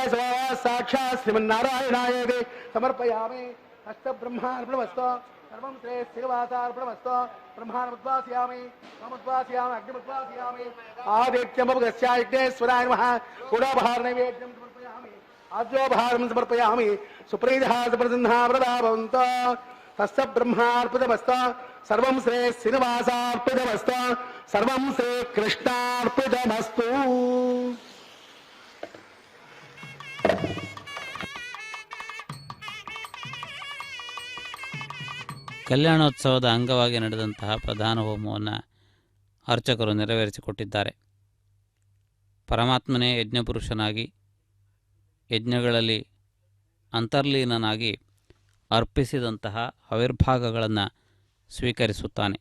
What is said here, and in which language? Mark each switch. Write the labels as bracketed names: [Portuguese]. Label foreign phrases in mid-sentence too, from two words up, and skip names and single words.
[Sanskrit] स्वः साक्षात् श्रीमन्नारायणायेति समर्पयामि अष्टब्रह्मार्पणमस्तु सर्वं श्रीवासार्पणमस्तु ब्रह्माणमुद्वासयामि ममुद्वासयामि अग्निमुद्वासयामि आदित्यमुपगस्याग्नेश्वराय नमः गुडाभारनैवेद्यं समर्पयामि आद्योभारं समर्पयामि सुप्रीतः सुप्रसन्नः व्रता भवन्तु तस्य ब्रह्मार्पितमस्तु सर्वं श्री श्रीनिवासार्पितमस्तु सर्वं श्रीकृष्णार्पितमस्तु [Kannada] ಕಲ್ಯಾಣೋತ್ಸವದ ಅಂಗವಾಗಿ ನಡೆದಂತಹ ಪ್ರಧಾನ ಹೋಮವನ್ನು ಅರ್ಚಕರು ನೆರವೇರಿಸಿಕೊಟ್ಟಿದ್ದಾರೆ. ಪರಮಾತ್ಮನೇ ಯಜ್ಞಪುರುಷನಾಗಿ ಯಜ್ಞಗಳಲ್ಲಿ ಅಂತರ್ಲೀನನಾಗಿ ಅರ್ಪಿಸಿದಂತಹ ಆವಿರ್ಭಾಗಗಳನ್ನು ಸ್ವೀಕರಿಸುತ್ತಾನೆ.